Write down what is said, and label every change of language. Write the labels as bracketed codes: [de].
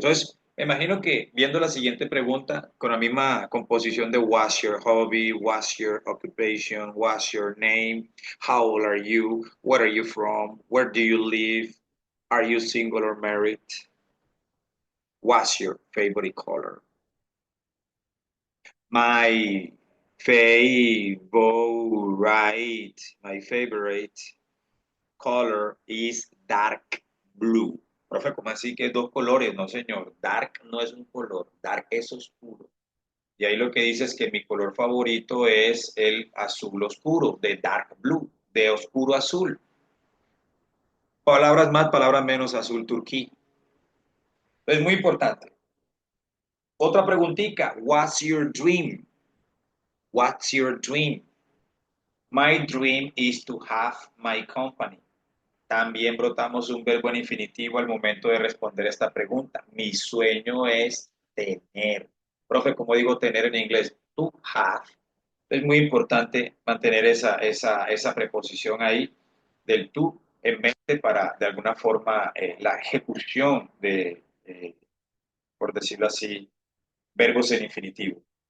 [es] Entonces, me imagino que viendo la siguiente pregunta, con la misma composición de [en] what's your hobby, what's your occupation, what's your name, how old are you, where are you from, where do you live, are you single or married, what's your favorite color? My favorite color is dark blue. [es] Profe, ¿cómo así que dos colores? No, señor. Dark no es un color, dark es oscuro. Y ahí lo que dice es que mi color favorito es el azul oscuro, de [en] dark blue, [es] de oscuro azul. Palabras más, palabras menos, azul turquí. Es muy importante. Otra preguntita. [en] What's your dream? What's your dream? My dream is to have my company. [es] También brotamos un verbo en infinitivo al momento de responder esta pregunta. Mi sueño es tener. Profe, ¿cómo digo tener en inglés? [en] To have. [es] Es muy importante mantener esa preposición ahí del to en mente para, de alguna forma, la ejecución de, por decirlo así, verbos en infinitivo.